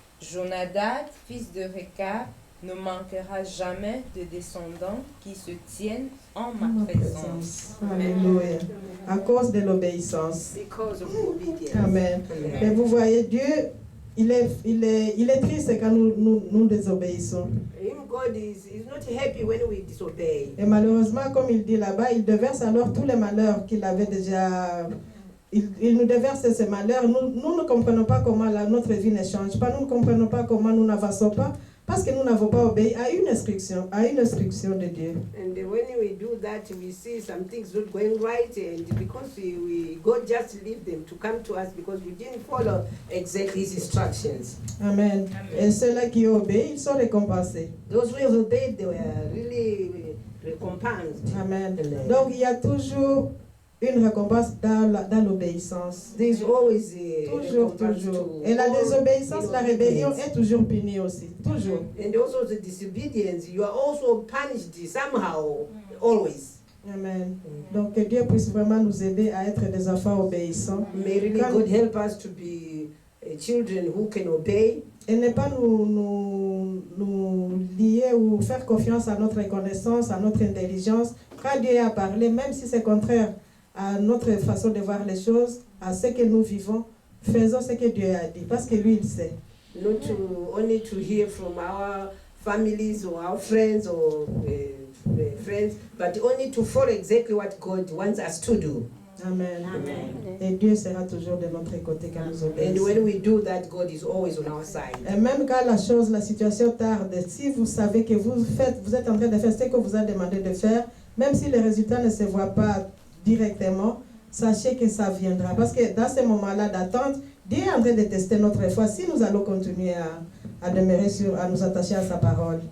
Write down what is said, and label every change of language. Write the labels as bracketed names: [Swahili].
[French] Jonadab, fils de Récab, ne manquera jamais de descendants qui se tiennent en ma présence. Alléluia. À cause de l'obéissance. [English] Because of obedience. Amen. [French] Et vous voyez, Dieu, il est triste quand nous désobéissons. [English] God is not happy when we disobey. [French] Et malheureusement, comme il dit là-bas, il déverse alors tous les malheurs qu'il avait déjà il nous déverse ces malheurs. Nous ne comprenons pas comment notre vie ne change pas. Nous ne comprenons pas comment nous n'avançons pas. Parce que nous n'avons pas obéi à une instruction de Dieu. [English] And when we do that, we see some things not going right, and because God just leave them to come to us because we didn't follow exactly His instructions. Amen. [French] Et ceux-là qui obéissent, ils sont récompensés. [English] Those who obeyed, they were really recompensed. Amen. [French] Donc il y a toujours une récompense dans l'obéissance. [English] There's always [French] Toujours. Et la désobéissance, la rébellion est toujours punie aussi. Toujours. [English] And also the disobedience, you are also punished somehow, always. Amen. [French] Donc que Dieu puisse vraiment nous aider à être des enfants obéissants. [English] May really God help us to be children who can obey. [French] Et ne pas nous lier ou faire confiance à notre connaissance, à notre intelligence. Quand Dieu a parlé, même si c'est contraire à notre façon de voir les choses, à ce que nous vivons, faisons ce que Dieu a dit, parce que lui, il sait. [English] Not only to hear from our families or our friends or friends, but only to follow exactly what God wants us to do. Amen. [French] Et Dieu sera toujours de notre côté quand nous [English] And [French] obéissons. [English] when we do that, God is always on our side. [French] Et même quand la situation tarde, si vous savez que vous êtes en train de faire ce que vous a demandé de faire, même si les résultats ne se voient pas directement, sachez que ça viendra. Parce que dans ce moment-là d'attente, Dieu est en train de tester notre foi si nous allons continuer à demeurer à nous attacher à sa parole.